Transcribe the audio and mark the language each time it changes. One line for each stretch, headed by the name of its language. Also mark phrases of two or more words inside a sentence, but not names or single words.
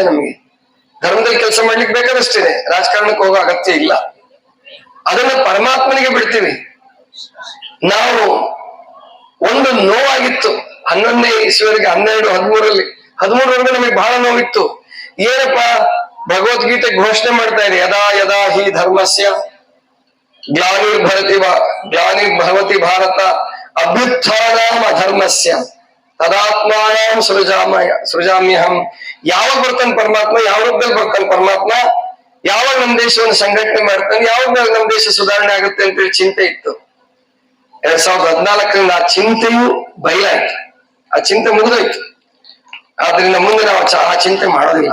Kannada: ನಮಗೆ ಧರ್ಮದಲ್ಲಿ ಕೆಲಸ ಮಾಡ್ಲಿಕ್ಕೆ ಬೇಕಾದಷ್ಟಿದೆ, ರಾಜಕಾರಣಕ್ಕೆ ಹೋಗೋ ಅಗತ್ಯ ಇಲ್ಲ. ಅದನ್ನ ಪರಮಾತ್ಮನಿಗೆ ಬಿಡ್ತೀವಿ ನಾವು. ಒಂದು ನೋವಾಗಿತ್ತು 11ನೇ ಇಸ್ವಿವರೆಗೆ, 12, 13 ನಮಗೆ ಬಹಳ ನೋವಿತ್ತು. ಏನಪ್ಪಾ ಭಗವದ್ಗೀತೆ ಘೋಷಣೆ ಮಾಡ್ತಾ ಇದೆ,
Sanskrit: ಯದಾ ಯದಾ ಹಿ ಧರ್ಮಸ್ಯ ಗ್ಲಾನಿರ್ಭವತಿ ಭಾರತ ಅಭ್ಯುತ್ಥಾನಾಂ ಅಧರ್ಮಸ್ಯ ತದಾತ್ಮಾನಂ ಸೃಜಾಮ್ಯಹಂ.
Kannada: ಯಾವಾಗ ಬರ್ತಾನೆ ಪರಮಾತ್ಮ, ಯಾವ ರೂಪದಲ್ಲಿ ಬರ್ತಾನೆ ಪರಮಾತ್ಮ, ಯಾವಾಗ ನಮ್ಮ ದೇಶವನ್ನು ಸಂಘಟನೆ ಮಾಡ್ತಾನೆ, ಯಾವಾಗ ನಮ್ಮ ದೇಶ ಸುಧಾರಣೆ ಆಗುತ್ತೆ ಅಂತೇಳಿ ಚಿಂತೆ ಇತ್ತು. 2014ರಿಂದ ಆ ಚಿಂತೆಯು ಬಯಲಾಯ್ತು, ಆ ಚಿಂತೆ ಮುಗಿದೋಯ್ತು. ಆದ್ರಿಂದ ಮುಂದೆ ನಾವು ಆ ಚಿಂತೆ ಮಾಡೋದಿಲ್ಲ.